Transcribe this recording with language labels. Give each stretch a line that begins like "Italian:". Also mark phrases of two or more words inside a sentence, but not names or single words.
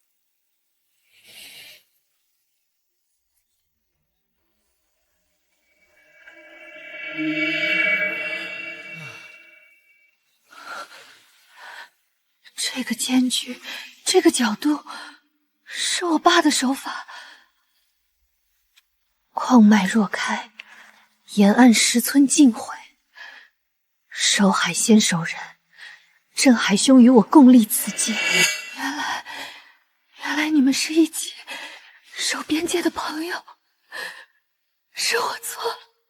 Chinese: 这个间距，这个角度，是我爸的手法。矿脉若開，沿岸10村盡毀。守海先守人，鎮海兄與我共立此計。原來你們是一起守邊界的朋友，是我錯了。